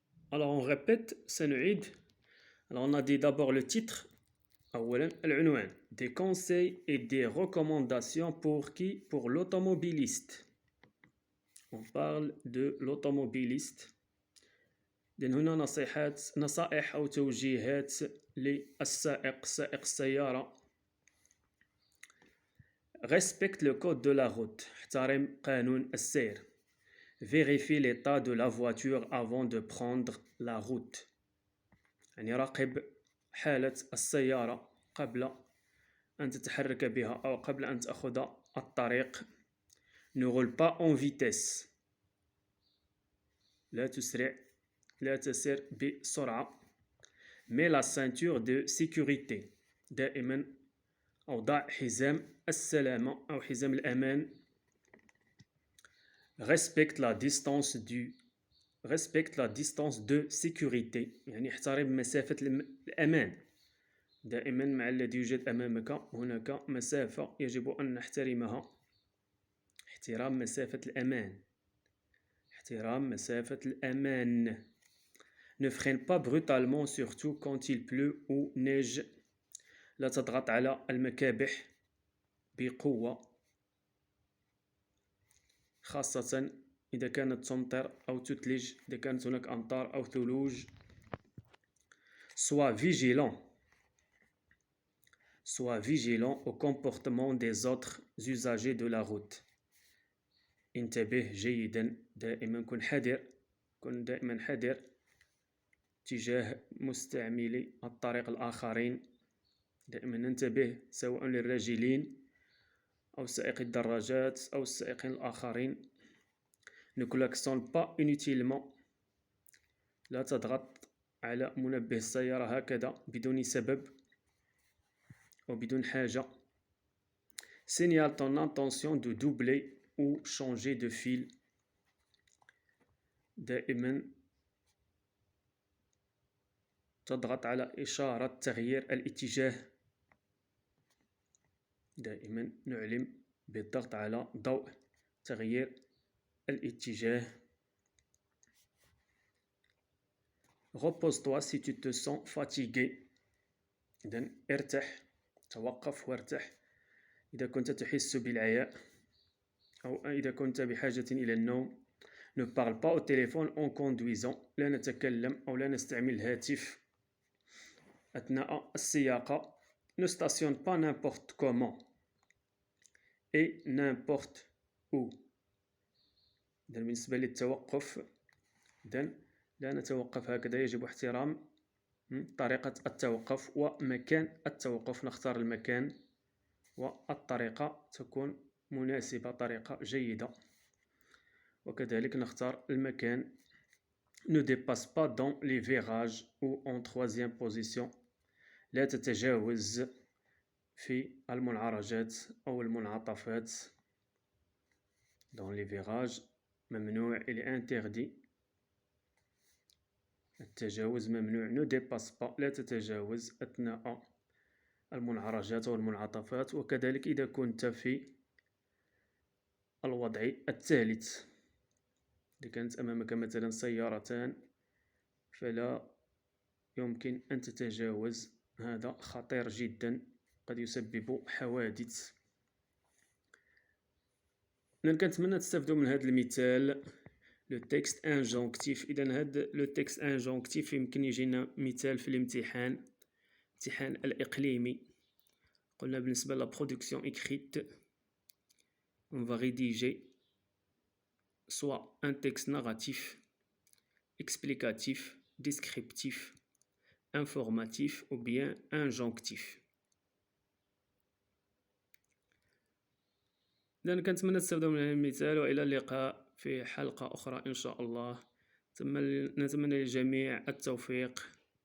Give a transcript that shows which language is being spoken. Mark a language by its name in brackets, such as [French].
[French] Alors on répète, [Arabic] سنعيد. [French] Alors on a dit d'abord le titre. [Arabic] أولاً العنوان. [French] Des conseils et des recommandations pour qui? Pour l'automobiliste. On parle de l'automobiliste. [Arabic] لأن هنا نصائح أو توجيهات للسائق سائق السيارة. [French] Respecte le code de la route. [Arabic] احترم قانون السير. [French] Vérifie l'état de la voiture avant de prendre la route. [Arabic] يعني راقب حالة السيارة قبل أن تتحرك بها أو قبل أن تأخذ الطريق. [French] Ne roule pas en vitesse. [Arabic] لا تسرع. لا تسير بسرعة. [French] Mets la ceinture de sécurité. [Arabic] دائما أو ضع حزام السلامة أو حزام الأمان. [French] Respecte la distance respecte la distance de sécurité [Arabic] يعني احترم مسافة الأمان. دائما مع الذي يوجد أمامك هناك مسافة يجب أن نحترمها. احترام مسافة الأمان. احترام مسافة الأمان. [French] Ne freine pas brutalement surtout quand il pleut ou neige. [Arabic] لا تضغط على المكابح بقوة خاصة إذا كانت تمطر أو تثلج، إذا كانت هناك أمطار أو ثلوج. [French] Sois vigilant. Sois vigilant au comportement des autres usagers de la route. [Arabic] انتبه جيدا، دائما كن حذر، كن دائما حذر تجاه مستعملي الطريق الآخرين. دائما ننتبه سواء للراجلين أو سائقي الدراجات أو السائقين الآخرين. [French] Ne klaxonne pas inutilement. [Arabic] لا تضغط على منبه السيارة هكذا بدون سبب أو بدون حاجة. [French] Signale ton intention de doubler ou changer de fil. [Arabic] دائما تضغط على إشارة تغيير الاتجاه. دائما نعلم بالضغط على ضوء تغيير الاتجاه. [French] Repose-toi si tu te sens fatigué. [Arabic] إذن ارتاح، توقف وارتاح إذا كنت تحس بالعياء أو إذا كنت بحاجة إلى النوم. [French] Ne parle pas au téléphone en conduisant. [Arabic] لا نتكلم أو لا نستعمل الهاتف أثناء السياقة. [French] Ne stationne pas n'importe comment et n'importe où. [Arabic] إذن بالنسبة للتوقف، إذن لا نتوقف هكذا، يجب احترام طريقة التوقف ومكان التوقف. نختار المكان والطريقة تكون مناسبة، طريقة جيدة، وكذلك نختار المكان. [French] Ne dépasse pas dans les virages ou en troisième position. [Arabic] لا تتجاوز في المنعرجات أو المنعطفات. [French] Dans les virages [Arabic] ممنوع، [French] il est interdit. [Arabic] التجاوز ممنوع. [French] Ne dépasse pas. [Arabic] لا تتجاوز أثناء المنعرجات والمنعطفات. وكذلك إذا كنت في الوضع الثالث، إذا كانت أمامك مثلا سيارتان فلا يمكن أن تتجاوز. هذا خطير جدا، قد يسبب حوادث. كنتمنى تستافدوا من هذا المثال. [French] لو تكست انجونكتيف. [Arabic] إذا هذا [French] لو تكست انجونكتيف [Arabic] يمكن يجينا مثال في الامتحان الإقليمي. قلنا بالنسبة لا برودكسيون [French] écrite on va rédiger soit un texte narratif, explicatif, descriptif, informatif ou bien injonctif. [Arabic] إذا كنتمنى تستافدوا من هذا المثال، وإلى اللقاء في حلقة أخرى إن شاء الله. نتمنى للجميع التوفيق.